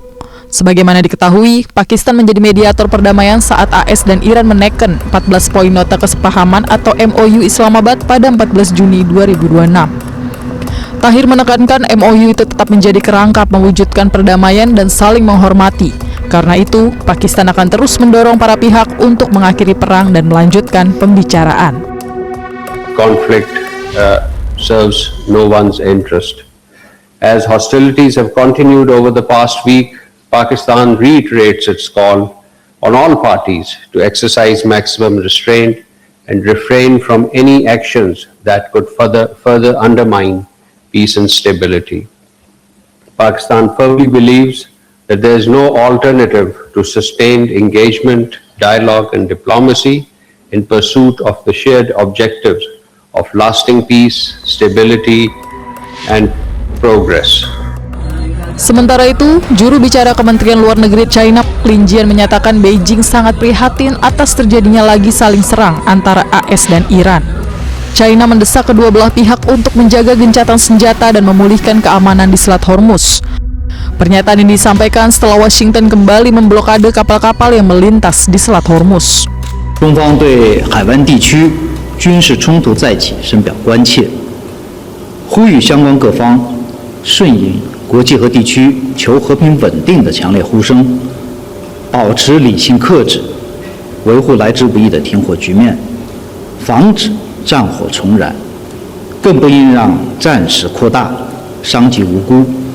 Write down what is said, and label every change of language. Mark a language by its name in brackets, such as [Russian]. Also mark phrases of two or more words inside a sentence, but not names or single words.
[Indonesian] Sebagaimana diketahui, Pakistan menjadi mediator perdamaian saat AS dan Iran meneken 14 poin nota kesepahaman atau MOU Islamabad pada 14 Juni 2026. Tahir menekankan MOU itu tetap menjadi kerangka mewujudkan perdamaian dan saling menghormati. Karena itu, Pakistan akan terus mendorong para pihak untuk mengakhiri perang dan melanjutkan pembicaraan. [English] Conflict serves no one's interest. As hostilities have continued over the past week, Pakistan reiterates its call on all parties to exercise maximum restraint and refrain from any actions that could further undermine peace and stability. Pakistan firmly believes that there is no alternative to sustained engagement, dialogue, and diplomacy in pursuit of the shared objectives of lasting peace, stability, and progress. [Indonesian] Sementara itu, juru bicara Kementerian Luar Negeri China, Lin Jian, menyatakan Beijing sangat prihatin atas terjadinya lagi saling serang antara AS dan Iran. China mendesak kedua belah pihak untuk menjaga gencatan senjata dan memulihkan keamanan di Selat Hormuz. Pernyataan ini disampaikan setelah Washington kembali memblokade kapal-kapal yang melintas di Selat Hormuz. [Chinese] 中方对海湾地区军事冲突再起深表关切，呼吁相关各方顺应国际和地区求和平稳定的强烈呼声，保持理性克制，维护来之不易的停火局面，防止战火重燃，更不应让战事扩大，伤及无辜。